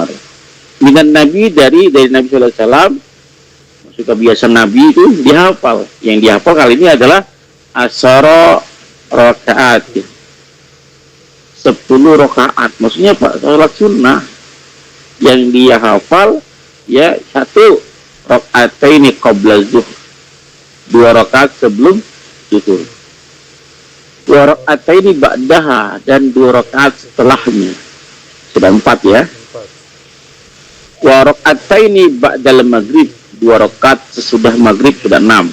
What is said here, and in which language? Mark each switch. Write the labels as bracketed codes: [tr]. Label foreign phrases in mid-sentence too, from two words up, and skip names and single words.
[ar] من النبي, [id] dari Nabi [ar] صلى الله عليه وسلم. [id] Maksud kebiasaan Nabi itu dihafal. Yang dihafal kali ini adalah [ar] عشر ركعات. [id] 10 rakaat. Maksudnya Pak, salat sunnah yang dia hafal ya 1 [ar] ركعتين قبل الظهر. [id] 2 rakaat sebelum zuhur. 2 [ar] ركعتين بعدها, [id] dan 2 rakaat setelahnya. Sudah 4 ya. 2 [ar] ركعتين بعد المغرب, [id] 2 rakaat sesudah maghrib, sudah 6.